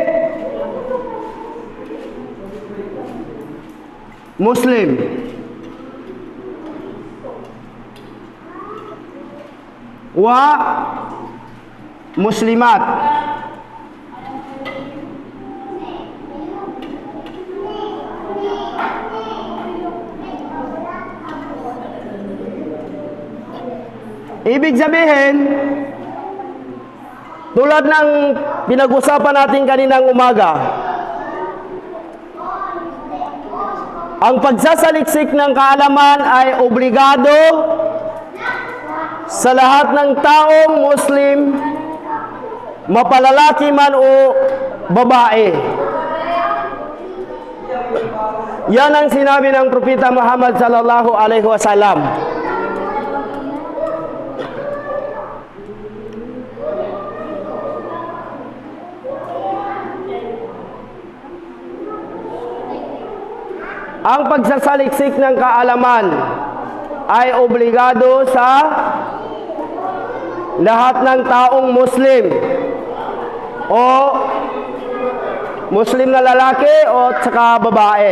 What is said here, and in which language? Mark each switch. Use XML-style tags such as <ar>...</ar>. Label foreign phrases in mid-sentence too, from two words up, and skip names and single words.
<ar>muslim wa muslimat.</ar> <tl>Ibig sabihin, tulad ng pinag-usapan natin kaninang umaga, ang pagsasaliksik ng kaalaman ay obligado sa lahat ng taong Muslim mapalalaki man o babae. Yan ang sinabi ng Propeta Muhammad</tl> <ar>sallallahu alaihi wasallam.</ar> <tl>Ang pagsasaliksik ng kaalaman ay obligado sa lahat ng taong Muslim o Muslim na lalaki o saka babae.</tl>